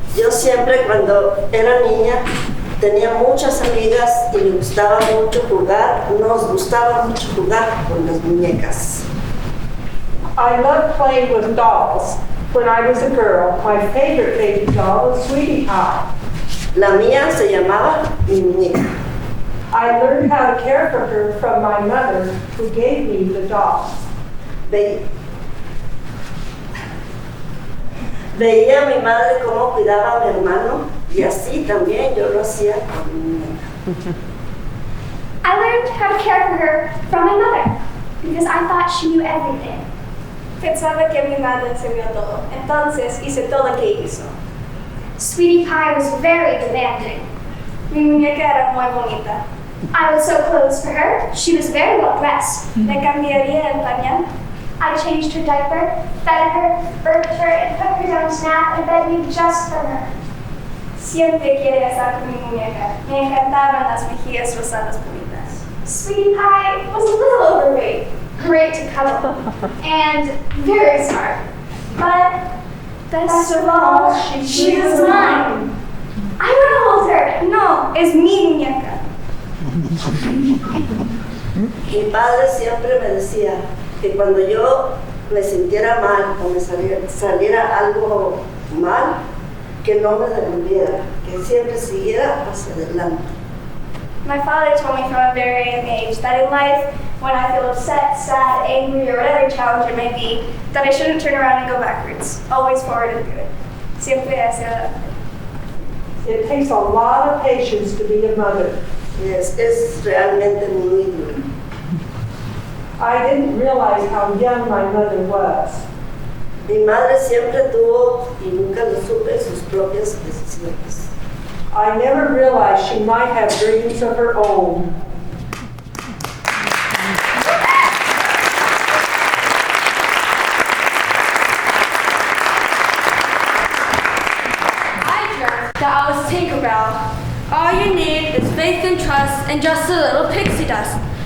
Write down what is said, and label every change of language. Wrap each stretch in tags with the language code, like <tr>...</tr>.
<es>siempre cuando era niña tenía muchas amigas y me gustaba mucho jugar, nos gustaba mucho jugar con las muñecas.</es> <en>I loved playing with dolls. When I was a girl, my favorite baby doll was Sweetie Pie.</en> <es>La mía se llamaba mi muñeca.</es> <en>I learned how to care for her from my mother, who gave me the dolls.</en> <es>Veía a mi madre cómo cuidaba a mi hermano y así también yo lo hacía con mi muñeca.</es> <en>I learned how to care for her from my mother because I thought she knew everything.</en> <es>Pensaba que mi madre sabía todo, entonces hice todo lo que hizo.</es> <en>Sweetie Pie was very demanding.</en> <es>Mi muñeca era muy bonita.</es> <en>I would sew clothes for her. She was very well dressed.</en> <es>Le cambiaría el pañal.</es> <en>I changed her diaper, fed her, birthed her, and put her down to nap and fed me just for her.</en> <es>Siempre quería estar con mi muñeca. Me encantaban las mejillas rosadas bonitas.</es> <en>Sweetie Pie was a little overweight, great to cuddle, and very smart. But best of all, she was mine. I want to hold her.</en> <es>No, es mi muñeca. Mi padre siempre me decía que cuando yo me sintiera mal o me saliera algo mal, que no me devolviera, que siempre siguiera hacia adelante.</es> <en>My father told me from a very young age that in life, when I feel upset, sad, angry, or whatever challenge it may be, that I shouldn't turn around and go backwards, always forward and good.</en> <es>Siempre hacia adelante.</es> <en>It takes a lot of patience to be a mother.</en> <es>Es realmente muy duro.</es> <en>I didn't realize how young my mother was.</en> <es>Mi madre siempre tuvo, y nunca lo supe, sus propias decisiones.</es> <en>I never realized she might have dreams of her own. I dreamt that I was Tinkerbell. All you need is faith and trust and just a little pixie dust.</en>